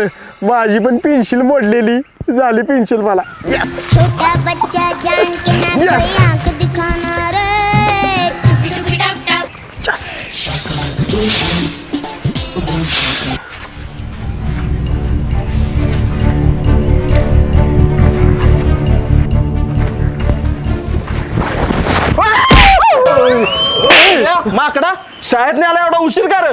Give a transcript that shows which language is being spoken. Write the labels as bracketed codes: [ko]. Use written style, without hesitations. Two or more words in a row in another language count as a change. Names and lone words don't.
[mr] माझी पण पेन्शिल मोडलेली झाली पेन्शिल मला. [hi] छोटा बच्चा जान के ना कोई आंख दिखाना रे. टुपी टुपी टप टप. [mr] माकडा शाळेत न्यायला एवढा उशीर कर.